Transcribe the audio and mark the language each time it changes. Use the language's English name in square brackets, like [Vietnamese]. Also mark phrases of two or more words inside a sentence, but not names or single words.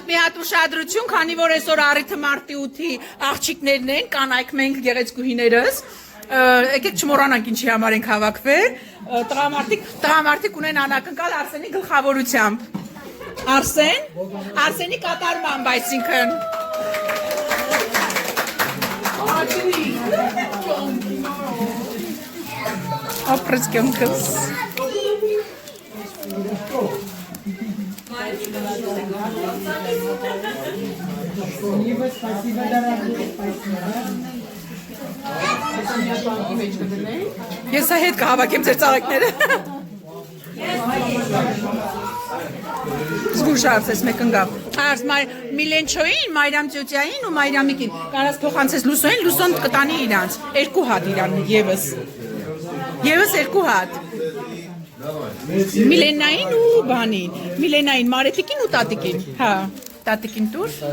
[Armenian] մի հատ ուշադրություն, քանի որ այսօր առիթը մարտի 8-ի աղջիկներն են, կանայք մենք գեղեցկուհիներս, եկեք չմոռանանք ինչի համար ենք հավաքվել, տղամարդիկ ունեն անակնկալ Արսենի գլխավորությամբ։ Արսենի կատարմամբ, այսինքն։ Ապրեց կյանքս։ [Russian] Спасибо, спасибо, дорогой, спасибо. [Armenian] Ես այդ հետ կհավաքեմ ձեր ծաղիկները։ Զգուշացես մեկ ընկավ։ Արս Միլենչոին, Մայրամ ծյոծյային ու Մայրամիկին։ Կարաս փոխանցես Լուսոին, Լուսոն կտանի իրանց։ 2 հատ իրան եւս։ Եվս 2 հատ։ Միլենային ու բանին։ Միլենային Մարետիկին ու Տատիկին։ Հա, Տատիկին դուր։